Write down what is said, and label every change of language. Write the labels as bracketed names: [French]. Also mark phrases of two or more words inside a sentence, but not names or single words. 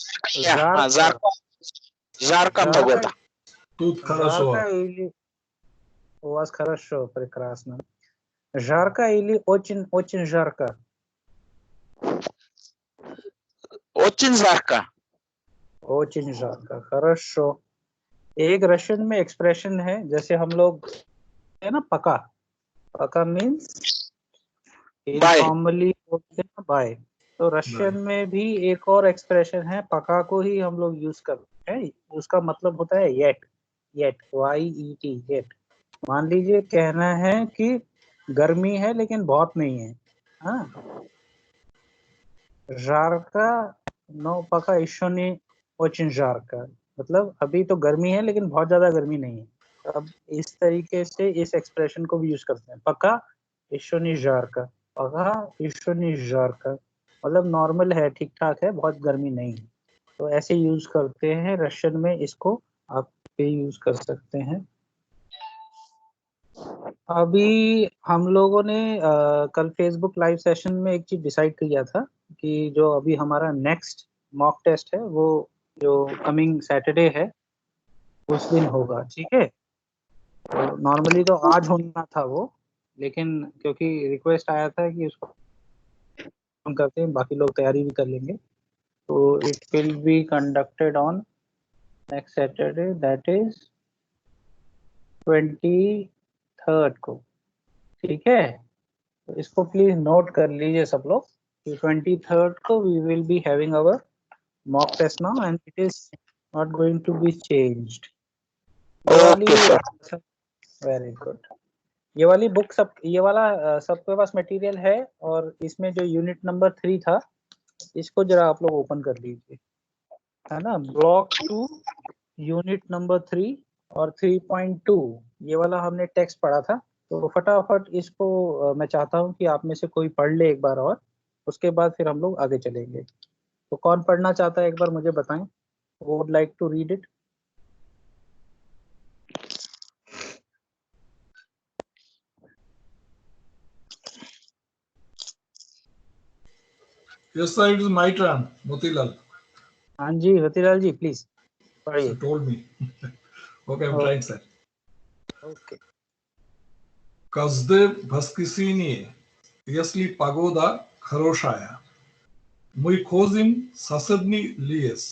[Russian] Жарко погода. Тут хорошо. Жарко или у вас хорошо, прекрасно. Жарко или очень жарко? Очень жарко. очень жарко, хорошо. [Hindi] एक रशियन में एक्सप्रेशन है, जैसे हम लोग है ना पका, पका [English] means informally [Hindi] बोलते हैं बाय, तो रशियन में भी एक और एक्सप्रेशन है, पका को ही हम लोग यूज करते हैं, उसका मतलब होता है [English] yet, yet YET yet. [Hindi] मान लीजिए कहना है कि गर्मी है लेकिन बहुत नहीं है, हाँ, [Russian] жарко, но пока еще не очень жарко, [Hindi] मतलब अभी तो गर्मी है लेकिन बहुत ज्यादा गर्मी नहीं है। अब इस तरीके से इस एक्सप्रेशन को भी यूज करते हैं, पका [Russian] еще не жарко, [Hindi] पका [Russian] еще не жарко, [Hindi] मतलब नॉर्मल है, ठीक ठाक है, बहुत गर्मी नहीं है, तो ऐसे यूज करते हैं रशियन में, इसको आप पे यूज कर सकते हैं। अभी हम लोगों ने कल [English] Facebook live session [Hindi] में एक चीज डिसाइड किया था कि जो अभी हमारा [English] next mock test [Hindi] है वो जो [English] coming Saturday [Hindi] है उस दिन होगा, ठीक है। तो नॉर्मली तो आज होना था वो, लेकिन क्योंकि रिक्वेस्ट आया था कि उसको हम करते हैं, बाकी लोग तैयारी भी कर लेंगे, तो [English] it will be conducted on next Saturday, that is 23rd [Hindi] को, ठीक है। तो इसको [English] please note [Hindi] कर लीजिए सब लोग कि 23rd को [English] we will be having our mock test now and it is not going to be changed. very good. [Hindi] ये वाली बुक सब, ये वाला सबके पास मटेरियल है, और इसमें जो [English] unit number [Hindi] 3 था इसको जरा आप लोग ओपन कर लीजिए, है ना। ब्लॉक 2 [English] unit number [Hindi] 3 और 3.2 ये वाला हमने टेक्स्ट पढ़ा था, तो फटाफट इसको मैं चाहता हूँ कि आप में से कोई पढ़ ले एक बार, और उसके बाद फिर हम लोग आगे चलेंगे। तो कौन पढ़ना चाहता है एक बार मुझे बताएं, [English] would like to read it. Yes, sir, it is my turn, Motilal. [Hindi] हाँ जी रतिलाल जी, प्लीज पढ़िए। [English] You told me. Okay, I'm trying, sir. Okay. [Russian] Każdy воскресенье, если погода хорошая, мы ходим в соседний лес.